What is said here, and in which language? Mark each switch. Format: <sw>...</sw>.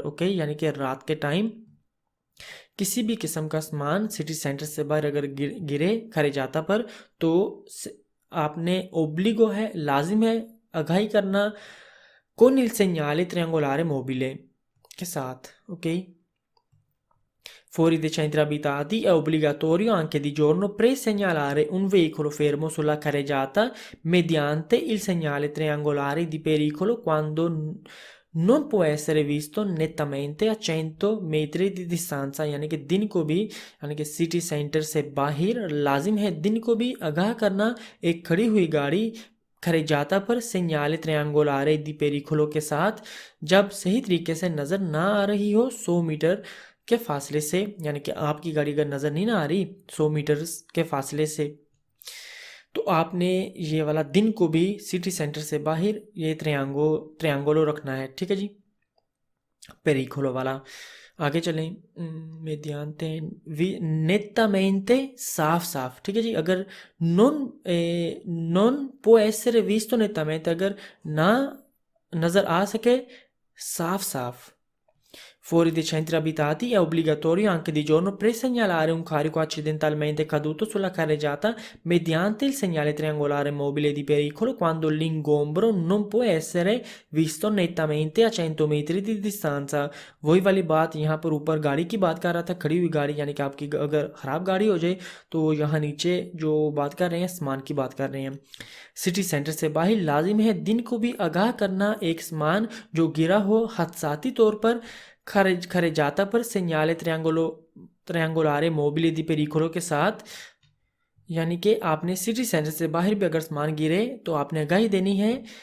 <hi>Okay, यानी कि रात के टाइम किसी भी किस्म का सामान सिटी सेंटर से बाहर अगर गिरे carreggiata पर, तो आपने ओब्लिगो है, लाजिम है आगाही करना</hi> <it>con il segnale triangolare mobile</it> <hi>के साथ।</hi> <it>ओके, Fuori dei centri abitati è obbligatorio anche di giorno presegnalare un veicolo fermo sulla carreggiata mediante il segnale triangolare di pericolo quando non può essere visto nettamente a 100 metri di distanza।</it> <hi>यानी कि दिन को भी, यानी कि city centre से बाहर लाजिम है दिन को भी आगाह करना एक खड़ी हुई गाड़ी carreggiata पर</hi> <it>segnale triangolare di pericolo</it> <hi>के साथ जब सही तरीके से नज़र ना आ रही हो 100 मीटर के फासले से, यानी कि आपकी गाड़ी अगर नज़र नहीं ना आ रही 100 मीटर के फासले से, तो आपने ये वाला दिन को भी सिटी सेंटर से बाहर ये ट्रियांगोलो रखना है। ठीक है जी, पेरिकोलो वाला। आगे चलें।</hi> <it>mediante nettamente</it> <hi>साफ साफ। ठीक है जी, अगर</hi> <it>non può essere visto nettamente,</it> <hi>अगर ना नज़र आ सके साफ साफ।</hi> <it>Fuori dei centri abitati è obbligatorio anche di giorno presegnalare un carico accidentalmente caduto sulla carreggiata mediante il segnale triangolare mobile di pericolo quando l'ingombro non può essere visto nettamente a 100 metri di distanza।</it> <hi>वही वाली बात यहाँ पर ऊपर गाड़ी की बात कर रहा था, खड़ी हुई गाड़ी, यानी कि आपकी अगर ख़राब गाड़ी हो जाए, तो यहाँ नीचे जो बात कर रहे हैं सामान की बात कर रहे हैं। सिटी सेंटर से बाहर लाजिम है दिन को भी आगाह करना एक सामान जो गिरा हो हादसाती तौर पर</hi> <it>carreggiata per segnale triangolare mobile di pericolo</it> <hi>के साथ, यानी कि आपने सिटी सेंटर से बाहर भी अगर सामान गिरे तो आपने आगाही देनी है।</hi>